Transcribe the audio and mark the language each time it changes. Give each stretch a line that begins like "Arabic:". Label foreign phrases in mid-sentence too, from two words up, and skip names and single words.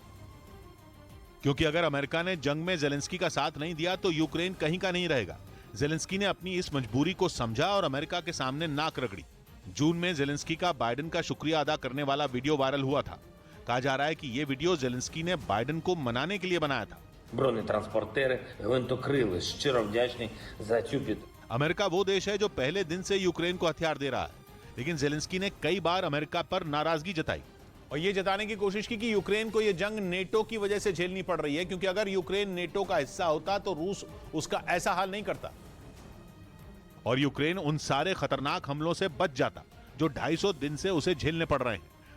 Hindi: क्योंकि अगर अमेरिका ने जंग में जेलेंस्की का साथ नहीं दिया तो यूक्रेन कहीं का नहीं रहेगा। जेलेंस्की ने अपनी इस मजबूरी को समझा और अमेरिका के सामने नाक रगड़ी। जून में जेलेंस्की का बाइडेन का शुक्रिया अदा करने वाला वीडियो वायरल हुआ था। कहा जा रहा है कि यह वीडियो जेलेंस्की ने बाइडेन को मनाने के लिए बनाया था।
Ukrainian: Бронетранспортери гвинтокрили. Щиро вдячний за цю підтримку.
Hindi: अमेरिका वो देश है जो पहले दिन से यूक्रेन को हथियार दे रहा है, लेकिन जेलेंस्की ने कई बार अमेरिका पर नाराजगी जताई और ये जताने की कोशिश की कि यूक्रेन को ये जंग नेटो की वजह से झेलनी पड़ रही है, क्योंकि अगर यूक्रेन नेटो का हिस्सा होता तो रूस उसका ऐसा हाल नहीं करता और यूक्रेन उन सारे खतरनाक हमलों से बच जाता जो 250 दिन से उसे झेलने पड़ रहे हैं।